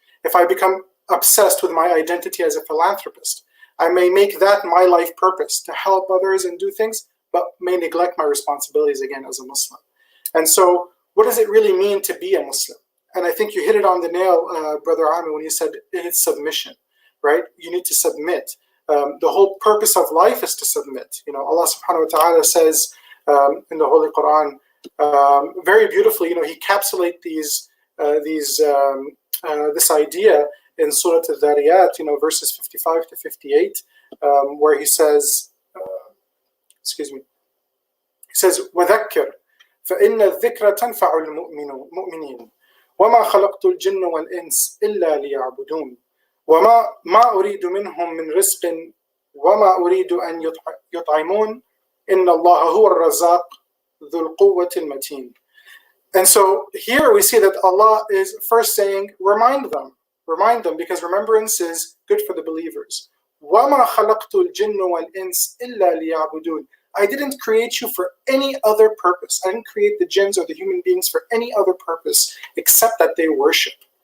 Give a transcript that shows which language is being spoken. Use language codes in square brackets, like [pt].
[en] If I become obsessed with my identity as a philanthropist, I may make that my life purpose to help others and do things, but may neglect my responsibilities again as a Muslim. And so what does it really mean to be a Muslim? And I think you hit it on the nail, Brother Amir, when you said it's submission, right? You need to submit. The whole purpose of life is to submit. Allah subhanahu wa ta'ala says in the Holy Quran, very beautifully, he encapsulates this idea in Surah Al-Dhariyat, verses 55 to 58, where he says, he says, [ar] وَذَكِّرْ فَإِنَّ الذِّكْرَ تَنْفَعُ الْمُؤْمِنِينَ وَمَا خَلَقْتُ الْجِنَّ وَالْإِنسَ إِلَّا لِيَعْبُدُونَ وَمَا أُرِيدُ مِنْهُمْ مِنْ رِزْقٍ وَمَا أُرِيدُ أَنْ يُطْعِمُونَ إِنَّ اللَّهَ هُوَ الرَّزَّاقُ ذُو الْقُوَّةِ الْمَتِينَ. [en] And so here we see that Allah is first saying, remind them, because remembrance is good for the believers. [ar] وَمَا خَلَقْتُ الْجِنَّ وَالْإِنسَ إِلَّا لِيَعْبُدُونَ. [en] I didn't create you for any other purpose. I didn't create the jinns or the human beings for any other purpose except that they worship.